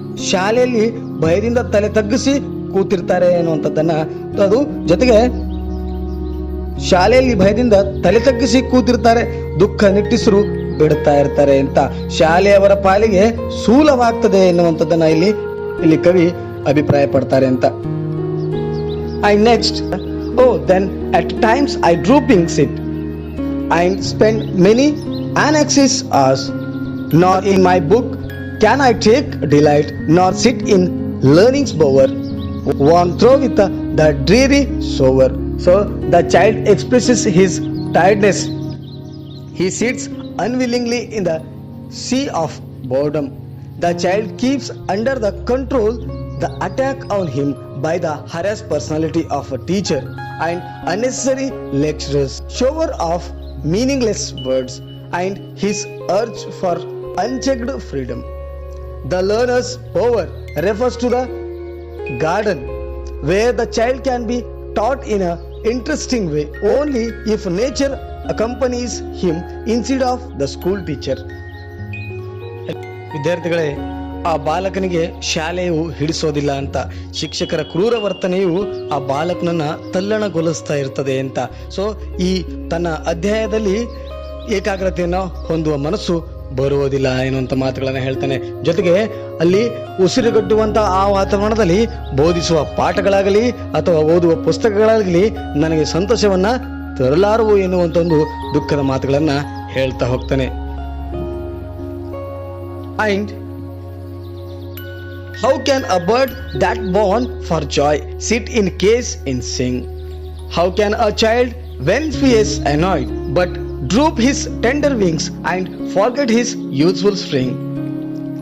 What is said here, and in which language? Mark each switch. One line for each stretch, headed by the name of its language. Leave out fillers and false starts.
Kannada: ಶಾಲೆಯಲ್ಲಿ ಭಯದಿಂದ ತಲೆ ತಗ್ಗಿಸಿ ಕೂತಿರ್ತಾರೆ ಎನ್ನುವಂಥದ್ದನ್ನ ಅದು ಜೊತೆಗೆ ಶಾಲೆಯಲ್ಲಿ ಭಯದಿಂದ ತಲೆ ತಗ್ಗಿಸಿ ಕೂತಿರ್ತಾರೆ, ದುಃಖ ನಿಟ್ಟಿಸಿರು ಬಿಡುತ್ತಾ ಇರ್ತಾರೆ ಅಂತ ಶಾಲೆಯವರ ಪಾಲಿಗೆ ಸ್ಥೂಲವಾಗ್ತದೆ ಎನ್ನುವಂಥದ್ದನ್ನ ಇಲ್ಲಿ ಕವಿ ಅಭಿಪ್ರಾಯ ಪಡ್ತಾರೆ ಅಂತ.
English: And next, then at times I drooping sit and spend many anxious hours, nor in my book can I take delight, nor sit in learning's bower, worn through with the dreary sober. So the child expresses his tiredness. He sits unwillingly in the sea of boredom. The child keeps under the control the attack on him by the harassed personality of a teacher and unnecessary lecturers, shower of meaningless words, and his urge for unchecked freedom. The learner's bower refers to the garden where the child can be taught in a interesting way only if nature accompanies him instead of the school teacher.
Kannada: ವಿದ್ಯಾರ್ಥಿಗಳೇ, ಆ ಬಾಲಕನಿಗೆ ಶಾಲೆಯು ಹಿಡಿಸೋದಿಲ್ಲ ಅಂತ, ಶಿಕ್ಷಕರ ಕ್ರೂರ ವರ್ತನೆಯು ಆ ಬಾಲಕನನ್ನ ತಲ್ಲಣಗೊಳಿಸ್ತಾ ಇರ್ತದೆ ಅಂತ. So ಈ ತನ್ನ ಅಧ್ಯಾಯದಲ್ಲಿ ಏಕಾಗ್ರತೆಯನ್ನು ಹೊಂದುವ ಮನಸ್ಸು ಬರುವುದಿಲ್ಲ ಎನ್ನುವಂತ ಮಾತುಗಳನ್ನ ಹೇಳ್ತಾನೆ. ಜೊತೆಗೆ ಅಲ್ಲಿ ಉಸಿರುಗಟ್ಟುವಂತ ಆ ವಾತಾವರಣದಲ್ಲಿ ಬೋಧಿಸುವ ಪಾಠಗಳಾಗಲಿ ಅಥವಾ ಓದುವ ಪುಸ್ತಕಗಳಾಗಲಿ ನನಗೆ ಸಂತೋಷವನ್ನ ತರಲಾರವು ಎನ್ನುವಂತ ಒಂದು ದುಃಖದ ಮಾತುಗಳನ್ನ ಹೇಳ್ತಾ ಹೋಗ್ತಾನೆ.
English: And how can a bird that born for joy sit in case in sing? How can a child when he is annoyed but droop his tender wings and forget his youthful spring?